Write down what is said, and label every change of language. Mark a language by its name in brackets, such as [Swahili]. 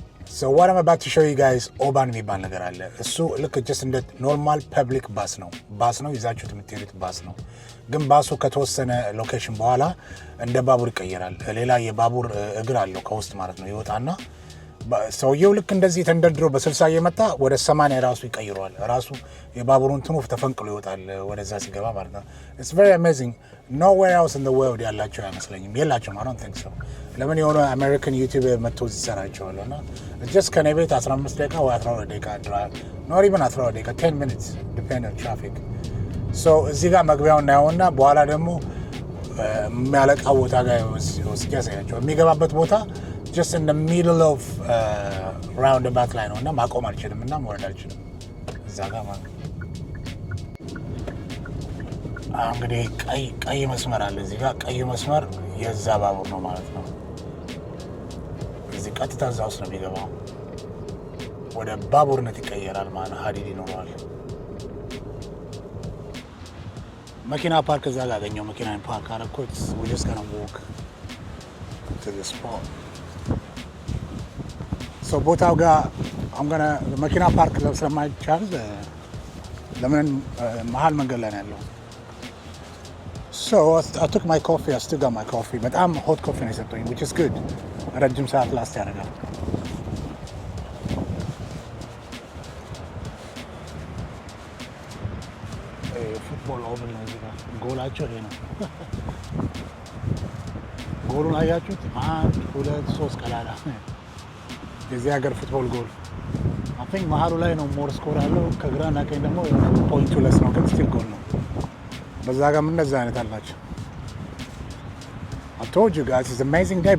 [Amharic] So what I'm about to show you guys, ኦባን የሚባል ነገር አለ። እሱ ልክ just እንደ ኖርማል ፐብሊክ ባስ ነው ይዛችሁት የምትሄዱት ባስ ነው። ግን ባሱ ከተወሰነ ሎኬሽን በኋላ እንደ ባቡር ይቀየራል። ሌላ የባቡር እግር አለው ከውስጥ ማለት ነው። ይወጣና ሰውየው ልክ እንደዚህ ተንደርድሮ በ60 እየመጣ ወደ 80 ራሱ ይቀይረዋል። ራሱ የባቡሩን ትኑፍ ተፈንቅሎ ይወጣል ወደዛ ሲገባ ማለት ነው። [English] It's very amazing. Nowhere else in the world [Amharic] ያላቸው አይመስለኝም። የላቸውም። [English] I don't think so. [Amharic] ለምን የሆነ አሜሪካን ዩቲዩብ መጥቶ ይሰራቸዋል እና just ከኔ ቤት 15 ደቂቃ ወይ 12 ደቂቃ ድራይቭ [English] not even [Amharic] 12 ደቂቃ [English] 10 minutes depend on traffic. [Amharic] So እዚህ ጋር መግቢያውን እናየውና በኋላ ደግሞ የሚያለቃው ቦታ ጋር ወስጄ ያሳያቸዋል። የሚገባበት ቦታ [English] just in the middle of roundabout [Amharic] ላይ ነው እና ማቆም አልችልም እና መውረድ አልችልም እዛ ጋር ማለት ነው። እንግዲህ ቀይ መስመር አለ እዚህ ጋር። ቀይ መስመር የዛ ባቡር ነው ማለት ነው። እዚህ ቀጥታ እዛ ውስጥ ነው የሚገባው። ወደ ባቡርነት ይቀየራል ማለት ነው። ሀዲድ ይኖረዋል። መኪና ፓርክ እዛ ጋር አገኘው። መኪና ፓርክ አደረኩት። [English] we just gonna walk to the spot. [Amharic] So ቦታው ጋር መኪና ፓርክ ስለማይቻል ለምን መሀል መንገድ ላይ ነው ያለው። [English] So I took my coffee. I still got my coffee. [Amharic] በጣም [English] hot coffee [Amharic] ነው የሰጠኝ, [English] which is good. [Amharic] ረጅም ሰዓት ላስት ያደርጋል። ፉትቦል ኦቨን ነው እዚህ ጋር። ጎላቸው ይሄ ነው። ጎሉን አያችሁት? 1 2 3 ቀላላ የዚህ ሀገር ፉትቦል ጎል። I think መሀሉ ላይ ነው ሞር ስኮር ያለው። ከግራና ቀኝ ደግሞ ፖይንቱ ለስ ነው፣ ግን ስቲል ጎል ነው። በዛ ጋር ምን እንደዛ አይነት አላቸው። [English] I told you guys it's amazing day.